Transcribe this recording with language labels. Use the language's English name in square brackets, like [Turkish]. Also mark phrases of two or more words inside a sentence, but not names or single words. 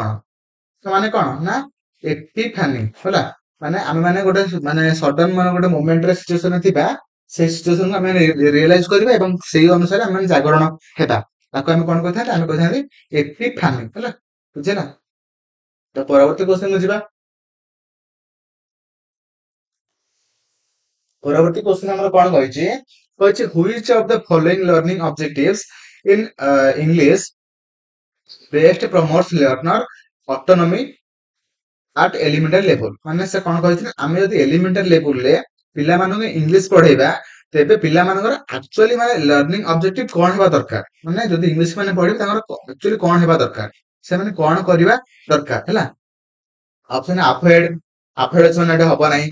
[Odia] ମାନେ କଣ ନା ଏପିଫାନି ହେଲା, ମାନେ ଆମେ ମାନେ ଗୋଟେ ମାନେ ସଡନ ମାନେ ଗୋଟେ ମୋମେଣ୍ଟରେ ସିଚୁଏସନରେ ଥିବା, ସେଇ ସିଚୁଏସନକୁ ଆମେ ରିଏଲାଇଜ କରିବା ଏବଂ ସେଇ ଅନୁସାରେ ଆମେ ଜାଗରଣ ହେବା, ତାକୁ ଆମେ କଣ କହିଥାନ୍ତି, ଆମେ କହିଥାନ୍ତି ଏପିଫାନି ହେଲା, ବୁଝିଲା। ତ ପରବର୍ତ୍ତୀ କ୍ୱେଶ୍ଚନକୁ ଯିବା। ପରବର୍ତ୍ତୀ କ୍ୱେଶ୍ଚନ ଆମର କଣ କହିଛି, କହିଛି [English] which of the following learning objectives in English best promotes learner autonomy at elementary level। [Odia] ମାନେ ସେ କଣ କହିଛି ନା, ଆମେ ଯଦି [English] elementary levelରେ [Odia] ପିଲାମାନଙ୍କୁ ଇଂଲିଶ ପଢେଇବା, ତେବେ ପିଲାମାନଙ୍କର ଆକ୍ଚୁଆଲି ମାନେ [English] learning objective [Odia] କଣ ହେବା ଦରକାର, ମାନେ ଯଦି ଇଂଲିଶ ମାନେ ପଢିବେ ତାଙ୍କର ଆକ୍ଚୁଆଲି କଣ ହେବା ଦରକାର, ସେମାନେ କଣ କରିବା ଦରକାର ହେଲା। [English] option avoid [Odia] ଅଛି ମାନେ ଏଟା ହବ ନାହିଁ।